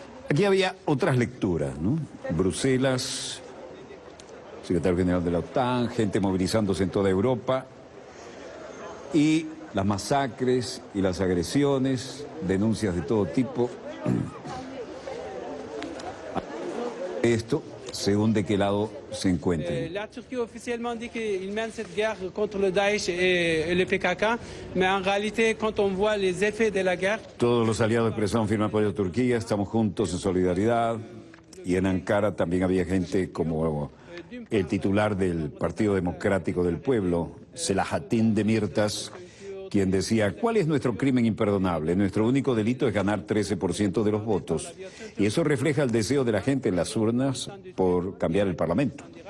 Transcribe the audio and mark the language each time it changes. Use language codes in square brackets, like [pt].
[es] Aquí había otras lecturas, ¿no? Bruselas, secretario general de la OTAN, gente movilizándose en toda Europa, y las masacres y las agresiones, denuncias de todo tipo. Esto, según de qué lado se encuentren. [fr] La Turquie officiellement dit qu'il mène cette guerre contre le Daesh et le PKK, mais en réalité, quand on voit les effets de la guerre, [es] Todos los aliados expresaron firme apoyo a Turquía, estamos juntos en solidaridad. Y en Ankara también había gente como el titular del Partido Democrático del Pueblo, Selahattin Demirtas, quien decía: ¿cuál es nuestro crimen imperdonable? Nuestro único delito es ganar 13% de los votos. Y eso refleja el deseo de la gente en las urnas por cambiar el Parlamento.